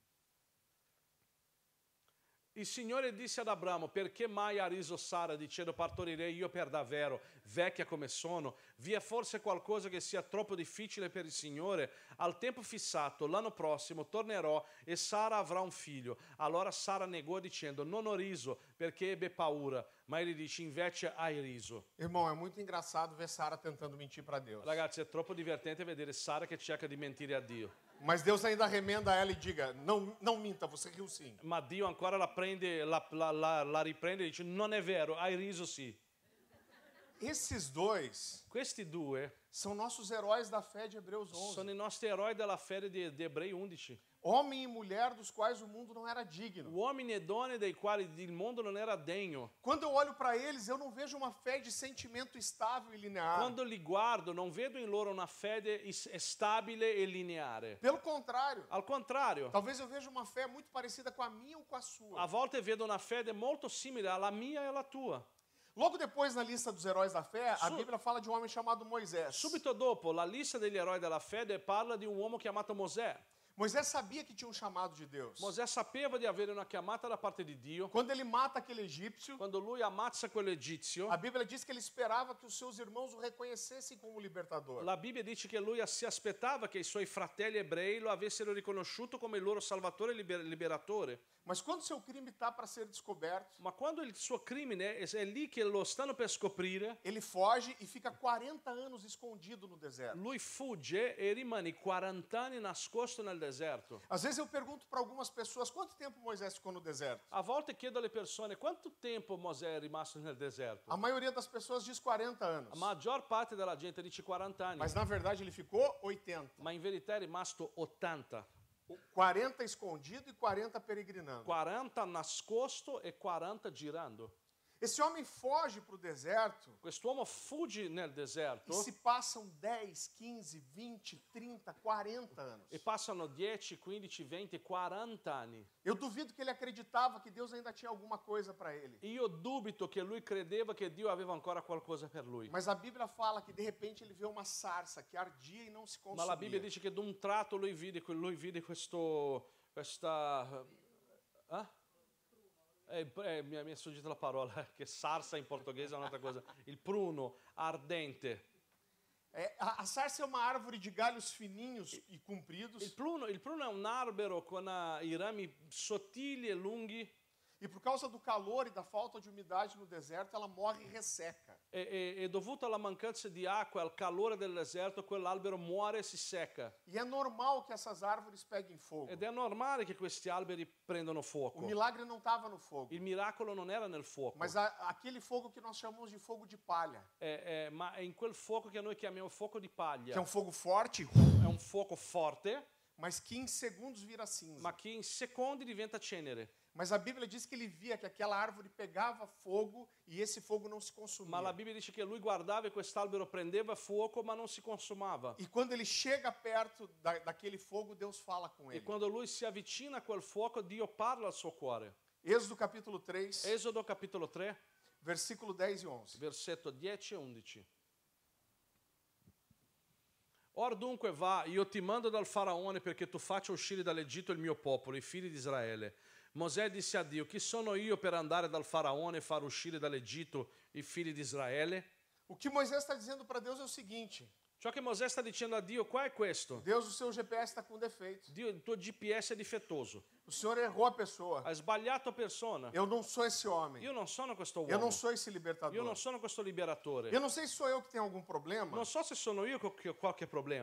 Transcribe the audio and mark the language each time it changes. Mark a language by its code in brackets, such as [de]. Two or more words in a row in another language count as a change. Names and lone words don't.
[it] Il Signore disse ad Abramo: perché mai ha riso Sara dicendo partorirei io per davvero, vecchia come sono? Vi è forse qualcosa che sia troppo difficile per il Signore? Al tempo fissato, l'anno prossimo, tornerò e Sara avrà un figlio. Allora Sara negò dicendo: non ho riso perché ebbe paura. Ma ele dice: invece hai riso. [pt] Irmão, é muito engraçado ver Sara tentando mentir para Deus. [it] Ragazzi, è troppo divertente vedere Sara che cerca di mentire a Dio. [pt] Mas Deus ainda remenda ela e diga: não, não minta, você riu sim. [it] Ma Dio ancora la prende, la riprende e dice: non è vero, hai riso sì. [pt] Esses dois [it] Questi due [pt] são nossos heróis da fé de Hebreus 11. [it] sono i nostri eroi della fede di Ebrei 11. [pt] Homem e mulher dos quais o mundo não era digno. [it] Uomini e donne dei quali il mondo non era degno. [pt] Quando eu olho para eles, eu não vejo uma fé de sentimento estável e linear. [it] Quando li guardo non vedo in loro una fede stabile e lineare. [pt] Pelo contrário, [it] Al contrario, [pt] talvez eu veja uma fé muito parecida com a minha ou com a a sua. [it] volte vedo una fede molto simile alla mia e alla tua. [pt] Logo depois, na lista dos heróis da fé, a [it] Su- [pt] Bíblia fala de um homem chamado Moisés. [it] Subito dopo, la lista degli eroi della fede parla di un uomo chiamato Mosè. [pt] Moisés sabia que tinha um chamado de Deus. [it] Mosè sapeva di avere una chiamata da parte di Dio. [pt] Quando ele mata aquele egípcio, [it] Quando lui ammazza quell'egizio, [pt] a Bíblia diz que ele esperava que os seus irmãos o reconhecessem como libertador. [it] la Bibbia dice che lui si aspettava che i suoi fratelli ebrei lo avessero riconosciuto come il loro salvatore e liberatore. [pt] Mas quando seu crime está para ser descoberto, [it] Ma quando il suo crimine è lì che lo stanno per scoprire, [pt] ele foge e fica 40 anos escondido no deserto. [it] lui fugge e rimane 40 anni nascosto nel deserto. [pt] Às vezes eu pergunto para algumas pessoas quanto tempo Moisés ficou no deserto. [it] A volte chiedo alle persone quanto tempo Mosè è rimasto nel deserto. [pt] A maioria das pessoas diz 40 anos. [it] La maggior parte della gente dice 40 anni, [pt] Mas na verdade ele ficou 80. [it] ma in verità è rimasto 80. [pt] 40 escondido e 40 peregrinando. [it] 40 nascosto e 40 girando. [pt] Esse homem foge para o deserto [it] Quest'uomo fugge nel [pt] e [it] deserto [pt] se passam 10, 15, 20, 30, 40 anos. [it] e passano 10, 15, 20, 40 anni. [pt] Eu duvido que ele acreditava que Deus ainda tinha alguma coisa para ele. [it] Io dubito che lui credeva che Dio aveva ancora qualcosa per lui. [pt] Mas a Bíblia fala que de repente ele vê uma sarça que ardia e não se [it] Ma la Bibbia [pt] consumia. [it] dice che d'un tratto lui vide questa... mi è sfuggita la parola, che sarsa in portoghese è un'altra cosa. Il pruno ardente. [pt] A sarça é uma árvore de galhos fininhos e compridos. [it] Il pruno è un albero con i rami sottili e lunghi. [pt] E por causa do calor e da falta de umidade no deserto, ela morre e resseca. [it] E dovuto alla mancanza di acqua e al calore del deserto, quell'albero muore e si secca. [pt] E é normal que essas árvores peguem fogo. [it] Ed è normale che questi alberi prendano [pt] O [it] fuoco. [pt] milagre não estava no fogo, [it] Il miracolo non era nel fuoco, [pt] mas aquele fogo que nós chamamos de fogo de palha, [it] ma è in quel fuoco che noi chiamiamo fuoco di [pt] que [it] paglia. [pt] é um fogo forte, [it] È un fuoco forte, [pt] mas que em segundos vira cinza. [it] ma che in secondi diventa cenere. [pt] Mas a Bíblia diz que ele via que aquela árvore pegava fogo e esse fogo não se consumia. [it] Ma la Bibbia dice che lui guardava e quest'albero prendeva fuoco ma non si consumava. [pt] E quando ele chega perto daquele fogo, Deus fala com [it] E [pt] ele. [it] quando lui si avvicina a quel fuoco, Dio parla al suo cuore. [pt] Êxodo capítulo 3, [it] Esodo capitolo 3, [pt] versículo 10 e 11. [it] versetto 10 e 11. Or dunque va, io ti mando dal faraone perché tu faccia uscire dall'Egitto il mio popolo, i figli di Israele. Mosè disse a Dio, chi sono io per andare dal faraone e far uscire dall'Egitto i figli di Israele? [pt] O que Moisés está dizendo para Deus é o seguinte: [it] Ciò che Mosè sta dicendo a Dio qua è questo. [pt] Deus, o seu GPS está com defeito. [it] Dio, il tuo GPS è difettoso. [pt] O Senhor errou a pessoa. [it] Hai sbagliato persona. [pt] Eu não sou esse homem. [it] Io non sono questo [pt] Eu [it] uomo. [pt] não sou esse [it] Io [pt] libertador. [it] non sono questo liberatore. [pt] Eu não sei se sou eu que tenho algum problema, [it] Non so se sono io che ho qualche problema,